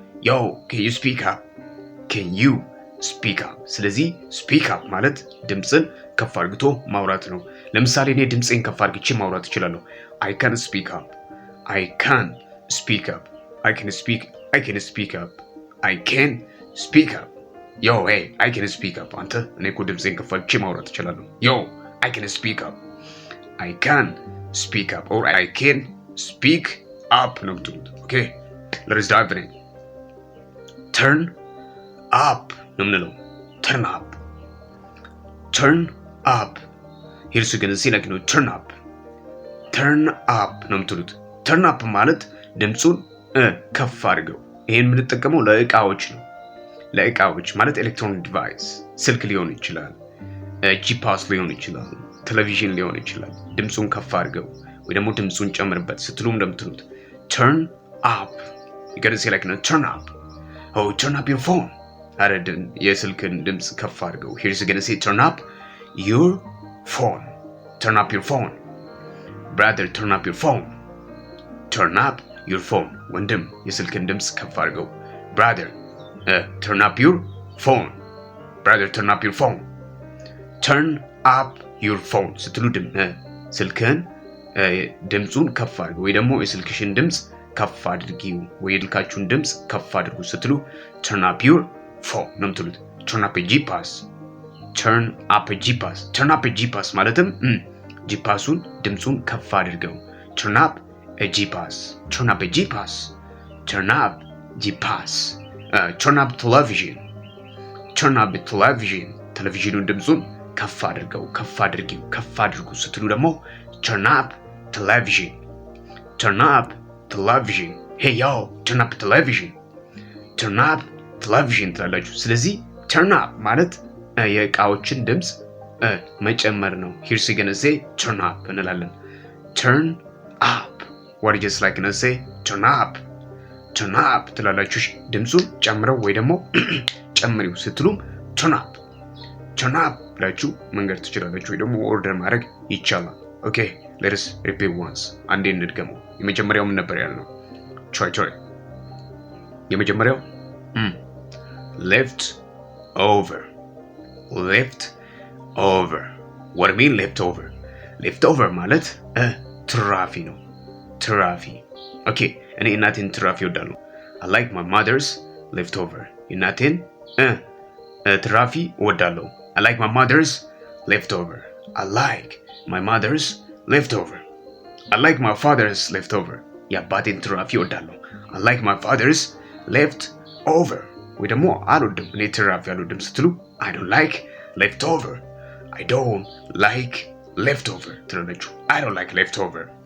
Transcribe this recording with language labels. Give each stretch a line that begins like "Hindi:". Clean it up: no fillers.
Amharic: ዮ ከዩ ስፒክ አፕ ከዩ ስፒክ አፕ። ስለዚህ ስፒክ አፕ ማለት ድምፅን ከፍ አድርግቶ ማውራት ነው። ለምሳሌ እኔ ድምፄን ከፍ አድርግቼ ማውራት እችላለሁ።
English: I can speak up. I can speak up. I can speak up. I can speak up. Yo, hey, I can speak up.
Amharic: አንተ እኔ እኮ ድምፄን ከፍ አድርጌ ማውራት እችላለሁ።
English: Yo, I can speak up. I can speak up or I can speak up
Amharic: ነው የምትሉት።
English: Okay, let's dive in. Turn up
Amharic: ነው የምንለው።
English: Turn up. Turn up. Here's you gonna see like turn up.
Amharic: Turn up ነው የምትሉት። Turn up ማለት ድምፁን ከፍ አድርገው። ይሄን የምንጠቀመው ለእቃዎች ነው። ለእቃዎች ማለት ኤሌክትሮኒክ ዲቫይስ ስልክ ሊሆን ይችላል፣ ጂፓስ ሊሆን ይችላል፣ ቴሌቪዥን ሊሆን ይችላል። ድምፁን ከፍ አድርገው ወይ ደግሞ ድምፁን ጨምርበት ስትሉም እንደምትሉት
English: turn up. you gotta say like turn up. Oh, turn up your phone.
Amharic: አረድን የስልክን ድምፅ ከፍ አድርገው።
English: here's gonna say turn up your phone. Turn up your phone. Brother, turn up your phone. Turn up your phone.
Amharic: ወንድም የስልክን ድምፅ ከፍ አድርገው።
English: Brother, turn up your phone. Brother, turn up your phone. Turn up your phone
Amharic: ስትሉ ስልክህን ድምፁን ከፍ አድርገው ወይ ደግሞ የስልክሽን ድምፅ ከፍ አድርጊው ወይ የልካችሁን ድምፅ ከፍ አድርጉ ስትሉ
English: turn up your phone
Amharic: ነው የምትሉት።
English: turn up a G-Pass. turn up a G-Pass. turn up a G-Pass
Amharic: ማለትም ጂፓሱን ድምፁን ከፍ አድርገው።
English: turn up a G-Pass. turn up a G-Pass. turn up G-Pass. turn up television. turn up television.
Amharic: ቴሌቪዥኑን ድምፁን ከፍ አድርገው ከፍ አድርጊው ከፍ አድርጉ ስትሉ ደግሞ
English: turn up television. turn up television. hey yo, turn up television. turn up television
Amharic: ትላላችሁ። ስለዚህ
English: turn up
Amharic: ማለት የእቃዎችን ድምፅ መጨመር ነው።
English: here's gonna say turn up
Amharic: እንላለን።
English: turn up. what is just like gonna say turn up.
Amharic: turn up ትላላችሁ። ድምፁን ጨምረው ወይ ደግሞ ጨምሪው ስትሉም turn up. turn up ብላችሁ መንገድ ትችላላችሁ ወይ ደግሞ ኦርደር ማድረግ ይቻላል።
English: okay, let us repeat once.
Amharic: አንዴ እንድገመው። የመጀመሪያው ምን ነበር ያልነው?
English: try የመጀመሪያው left over. left over. what do you mean left over?
Amharic: left over ማለት ትራፊ ነው። ትራፊ። ኦኬ እኔ እናቴን ትራፊ እወዳለሁ።
English: I like my mother's leftover.
Amharic: እናቴን ትራፊ እወዳለሁ።
English: I like my mother's leftover. I like my mother's leftover. I like my father's leftover.
Amharic: የአባቴን ትራፊ እወዳለሁ።
English: I like my father's leftover.
Amharic: ወይ ደግሞ አልወድም እኔ ትራፊ አልወድም ስትሉ
English: I don't like leftover. I don't like leftover
Amharic: ትላላችሁ።
English: I don't like leftover.